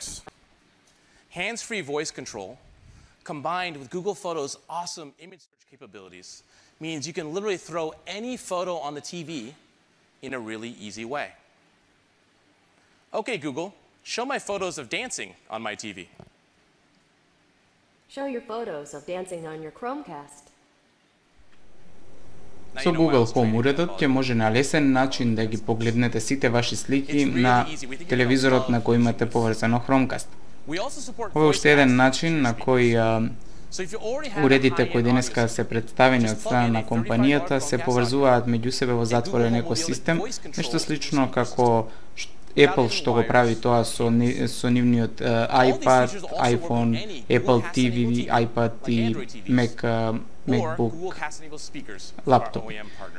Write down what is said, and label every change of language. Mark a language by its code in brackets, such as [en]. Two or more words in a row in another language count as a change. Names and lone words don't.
[en] Hands-free voice control combined with Google Photos' awesome image search capabilities means you can literally throw any photo on the TV in a really easy way. Okay, Google, show my photos of dancing on my TV. Show your photos of dancing on your Chromecast. [mk] Со Google Home уредот ќе може на лесен начин да ги погледнете сите ваши слики на телевизорот на кој имате поврзано Chromecast. Ова е уште еден начин на кој уредите кои денеска се представени од страна на компанијата се поврзуваат меѓу себе во затворен екосистем, нешто слично како Apple што го прави тоа со нивниот iPad, iPhone, Apple TV, iPad и MacBook лаптоп.